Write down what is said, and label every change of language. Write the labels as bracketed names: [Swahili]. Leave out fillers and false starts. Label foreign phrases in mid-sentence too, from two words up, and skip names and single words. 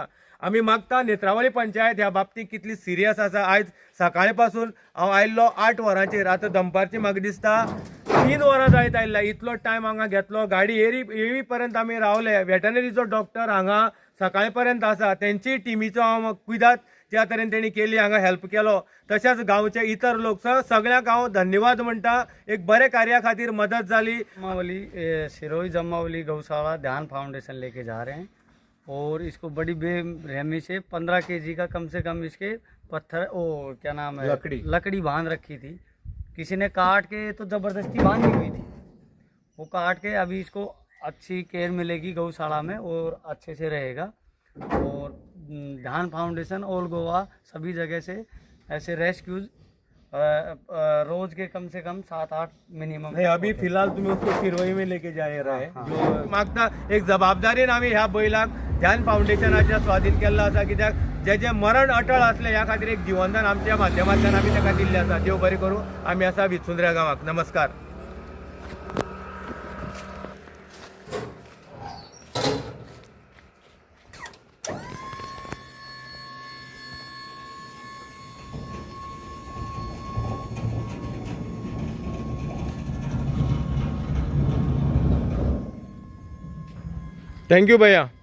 [Konkani] आमी मागता नेत्रावळी पंचायत ह्या बाबतींत कितली सिरियस आसा आयज सकाळी पासून हांव आयिल्लो 8 वरांचेर आतां दनपारची म्हाका दिसता 3 वरां जायत आयिल्ल्या इतलो टायम हांगा घेतलो गाडी येवी पर्यंत आमी रावले वेटनरीचो डॉक्टर हांगा सकाळी पर्यंत आसा तेंची टिमीचो हांव कुयदाद ज्या तरेन तेणी केली हांगा हेल्प केलो तशेंच गांवचे इतर लोक सगळ्यांक हांव धन्यवाद म्हणटा एक बरे कार्या खातीर मदत जाली [Hindi] जम्मावली सिरोही जम्मावली गौशाला ध्यान फाउंडेशन लेके जा रहे हैं और इसको बड़ी बेरहमी से 15 kg का कम से कम इसके पत्थर क्या नाम है लकड़ी बांध रखी थी किसी ने काट के तो ज़बरदस्ती बांधी हुई थी वो काट के अभी इसको अच्छी केयर मिलेगी गौशाला में और अच्छे से रहेगा और ध्यान फाउंडेशन ऑल गोवा सभी जगह से ऐसे रेस्क्यूज रोज के कम से कम 7-8 मिनिमम नहीं अभी फिलहाल तुम्ही उसको शिरवई में लेके जा रहे जो मागता [Konkani] एक जबाबदारीन आम्ही ह्या बैलाक ध्यान फाउंडेशनाच्या स्वाधीन केल्लो आसा कित्याक जे मरण अटळ असले ह्या खातीर एक जीवनदान आमच्या माध्यमांतल्यान आमी ताका दिल्लें आसा देव बरें करूं आमी आसा विचुंद्र्या गांवाक नमस्कार [English] thank you [Konkani] भैया